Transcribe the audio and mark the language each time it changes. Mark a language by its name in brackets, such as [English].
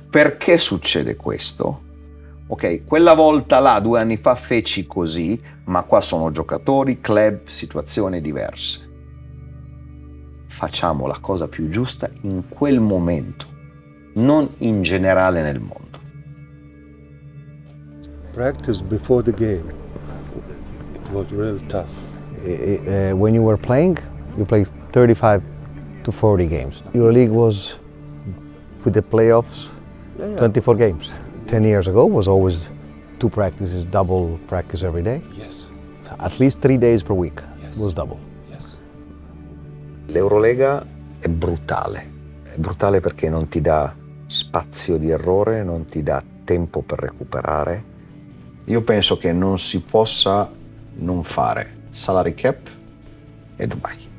[Italian] Perché succede questo? Ok, quella volta là, 2 anni fa, feci così, ma qua sono giocatori, club, situazioni diverse. Facciamo la cosa più giusta in quel momento, non in generale nel mondo. [English] Practice before the game. It was really tough. When you were playing, you played 35 to 40 games. EuroLeague was, with the playoffs, 24 games. 10 years ago was always 2 practices, double practice every day. Yes. At least 3 days per week was double. Yes. [Italian] L'Eurolega è brutale perché non ti dà spazio di errore, non ti dà tempo per recuperare. Io penso che non si possa non fare salary cap e Dubai.